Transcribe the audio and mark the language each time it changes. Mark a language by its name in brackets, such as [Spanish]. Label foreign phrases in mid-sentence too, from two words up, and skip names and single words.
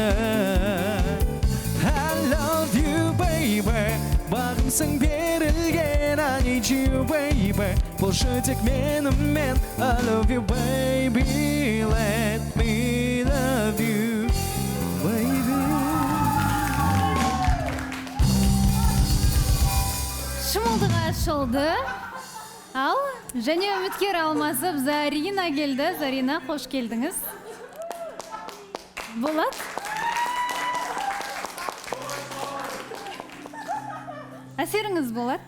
[English] I love you baby, [Kazakh] бағымсың берілген, [English] I need you baby, [Kazakh] болшы тек менімен. [English] I love you baby, let me love you baby. [Kazakh] Шымылдық ашылды. Ал, және үміткер алмасып Зарина келді. Зарина, қош келдіңіз. Болат? Әсеріңіз, Болат?